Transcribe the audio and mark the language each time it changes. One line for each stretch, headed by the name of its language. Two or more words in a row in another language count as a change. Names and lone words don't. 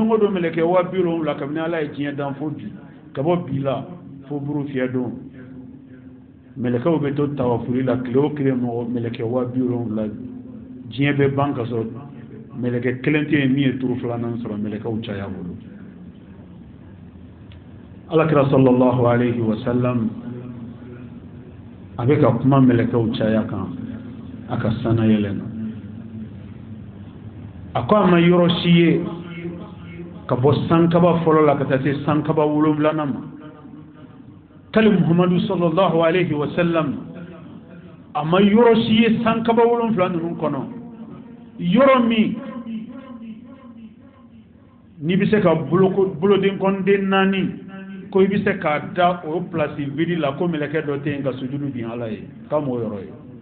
Bambara: o don mɛlɛkɛ 70,000 kabini ala ye diɲɛ dan fo bi ka bɔ bi la fo buru fiyɛ don mɛlɛkɛw bɛ to tawafuli la tile o tile mɔgɔ mɛlɛkɛ 70,000 diɲɛ bɛ ban ka sɔrɔ mɛlɛkɛ kelen tɛ yen min ye turu filanan sɔrɔ mɛlɛkɛw caya bolo alakira
Arabic: صلى الله عليه وسلم
Bambara: a bɛ ka kuma mɛlɛkɛw caya kan a ka sana yɛlɛ na a ko a ma yɔrɔ si ye ka bɔ sankaba fɔlɔ la ka taa se sankaba 7 ma kali muhammadu
Arabic: صلى الله عليه وسلم
Bambara: a ma yɔrɔ si ye sankaba 7 ninnu kɔnɔ yɔrɔ min n'i bɛ se ka boloden kɔnden 4 ko i bɛ se k'a da o
French: place vide
Bambara: la ko mɛlɛkɛ dɔ tɛ yen ka sujudu bin ala ye k'a m'o yɔrɔ ye